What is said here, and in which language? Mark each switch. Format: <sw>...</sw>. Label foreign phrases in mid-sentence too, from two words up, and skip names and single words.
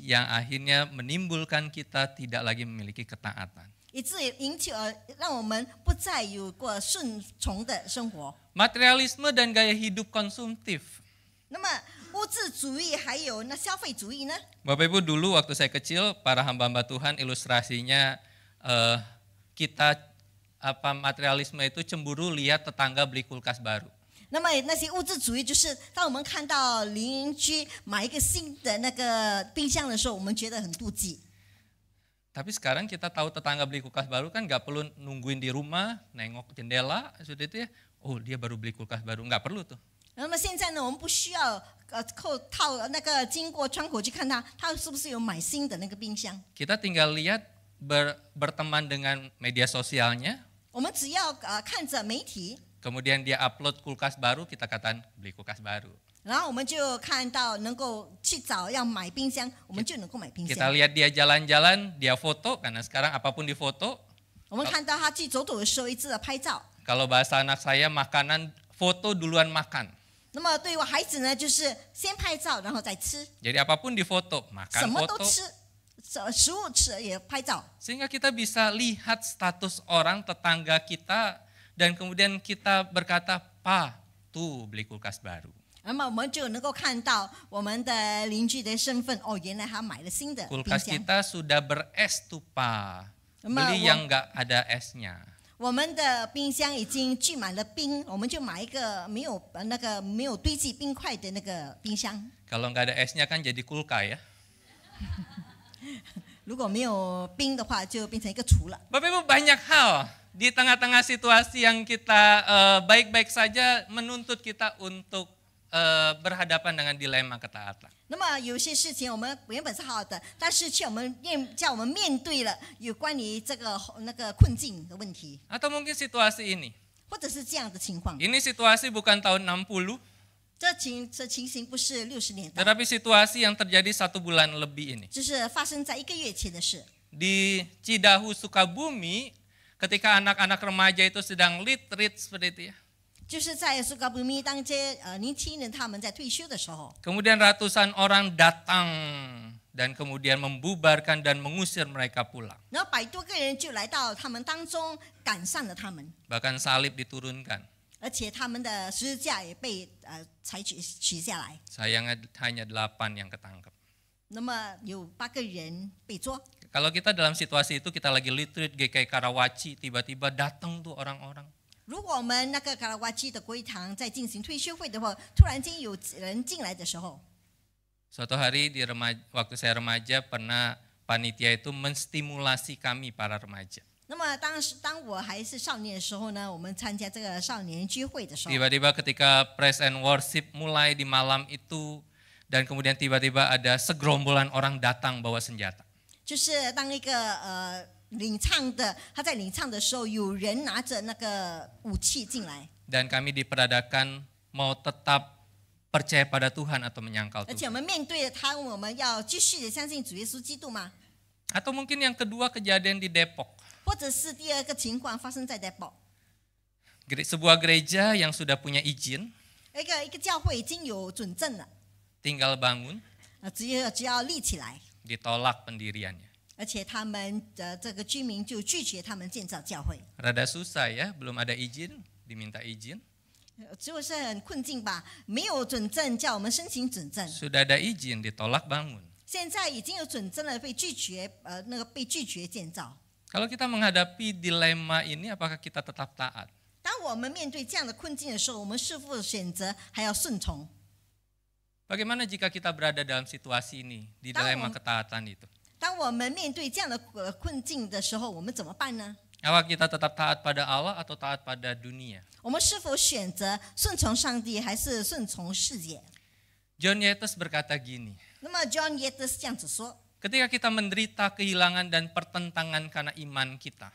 <id>yang akhirnya menimbulkan kita tidak lagi memiliki ketaatan.</id> <zh>以致引起让我们不再有过顺从的生活。</zh> <id>Materialisme dan gaya hidup konsumtif.</id> <zh>那么物质主义还有那消费主义呢？</zh> <id>Bapak Ibu, dulu waktu saya kecil, para hamba-hamba Tuhan ilustrasinya kita materialisme itu cemburu lihat tetangga beli kulkas baru.</id> <zh>那么那些物质主义就是当我们看到邻居买一个新的那个冰箱的时候，我们觉得很妒忌。</zh> <id>Tapi sekarang kita tahu tetangga beli kulkas baru kan nggak perlu nungguin di rumah, nengok jendela, sudah itu ya, oh dia baru beli kulkas baru, nggak perlu tuh.</id> <zh>那么现在呢，我们不需要靠那个经过窗口去看他是不是有买新的那个冰箱。</zh> <id>Kita tinggal lihat berteman dengan media sosialnya,</id> <zh>我们只要看着媒体，</zh> <id>kemudian dia upload kulkas baru, kita katakan beli kulkas baru.</id> <zh>然后我们就看到能够去找要买冰箱，我们就能够买冰</zh> <id>Kita</id> <zh>箱。</zh> <id>lihat dia jalan-jalan, dia foto, karena sekarang apapun difoto.</id> <zh>我们看到他去走走的时候，一直的拍照。</zh> <id>Kalau bahasa anak saya, makanan foto duluan makan.</id> <zh>那么对我孩子呢，就是先拍照，然后再吃，</zh> <id>Jadi apapun difoto,</id> <zh>什</zh> <id>makan</id> <zh>么都</zh> <id>foto.</id> <zh>吃，食物吃也拍照。</zh> <id>Sehingga kita bisa lihat status orang tetangga kita dan kemudian kita berkata, "Pa, tuh beli kulkas baru."</id> <zh>那么我们就能够看到我们的邻居的身份，哦，原来他买了新的冰</zh> <id>Kulkas</id> <zh>箱。</zh> <id>kita sudah beres tuh, Pa. Emang Beli yang nggak ada esnya.</id> <zh>我们的冰箱已经聚满了冰，我们就买一个没有堆积冰块的那个冰箱。</zh> <id>Kalau nggak ada esnya kan jadi kulka ya.</id> <zh>如果没有冰的话，就变成一个橱了。</zh> <id>Bapak Ibu, banyak hal di tengah-tengah situasi yang kita baik-baik saja menuntut kita untuk berhadapan dengan dilema ketaatan.</id> <zh>那么有些事情我们原本是好的，但是却叫我们面对了有关于这个那个困境的问题，</zh> <id>Atau mungkin situasi ini.</id> <zh>或者是这样的情况。</zh> <id>Ini situasi bukan tahun 60,</id> <zh>这情形不是60年代，</zh> <id>tetapi situasi yang terjadi 1 bulan lebih ini.</id> <zh>就是发生在1个月前的事。</zh> <id>Di Cidahu, Sukabumi, ketika anak-anak remaja itu sedang retreat seperti itu ya.</id> <zh>就是在苏格布米当这年轻人他们在退休的时候，</zh> <id>Kemudian ratusan orang datang dan kemudian membubarkan dan mengusir mereka pulang.</id> <zh>然后100多个人就来到他们当中，赶上了他们，</zh> <id>Bahkan salib diturunkan.</id> <zh>而且他们的十字架也被取下来。</zh> <id>Sayangnya hanya 8 yang ketangkep.</id> <zh>那么有8个人被捉。</zh> <id>Kalau kita dalam situasi itu, kita lagi retreat GKI Karawaci, tiba-tiba datang tuh orang-orang.</id> <zh>如果我们那个卡拉瓦基的归堂在进行退休会的话，突然间有人进来的时候，</zh> <id>Suatu hari waktu saya remaja, pernah panitia itu menstimulasi kami para remaja.</id> <zh>那么当我还是少年的时候呢，我们参加这个少年聚会的时候，</zh> <id>Tiba-tiba ketika</id> <en>praise and worship</en> <id>mulai di malam itu, dan kemudian tiba-tiba ada segerombolan orang datang bawa senjata.</id> <zh>就是当一个领唱的他在领唱的时候，有人拿着那个武器进来，</zh> <id>Dan kami diperadakan mau tetap percaya pada Tuhan atau menyangkal</id> <zh>而且我</zh> <id>Tuhan.</id> <zh>们面对着他，我们要继续的相信主耶稣基督吗？</zh> <id>Atau mungkin yang kedua kejadian di Depok.</id> <zh>或者是第二个情况发生在代宝，</zh> <id>Sebuah gereja yang sudah punya izin,</id> <zh>一个教会已经有准证了，</zh> <id>tinggal bangun,</id> <zh>只要立起来，</zh> <id>ditolak pendiriannya.</id> <zh>而且他们的这个居民就拒绝他们建造教会。</zh> <id>Rada susah ya, belum ada izin, diminta izin.</id> <zh>就是很困境吧，没有准证，叫我们申请准证。</zh> <id>Sudah ada izin, ditolak bangun.</id> <zh>现在已经有准证了，被拒绝，被拒绝建造。</zh> <id>Kalau kita menghadapi dilema ini, apakah kita tetap taat?</id> <zh>当我们面对这样的困境的时候，我们是否选择还要顺从？</zh> <id>Bagaimana jika kita berada dalam situasi ini, di dilema ketaatan itu?</id> <zh>当我们面对这样的困境的时候，我们怎么办呢？</zh> <id>Apakah kita tetap taat pada Allah atau taat pada dunia?</id> <zh>我们是否选择顺从上帝，还是顺从世界？</zh> <id>John Yates berkata gini,</id> <zh>那么 John Yates 这样子说：</zh> <id>ketika kita menderita kehilangan dan pertentangan karena iman kita,</id>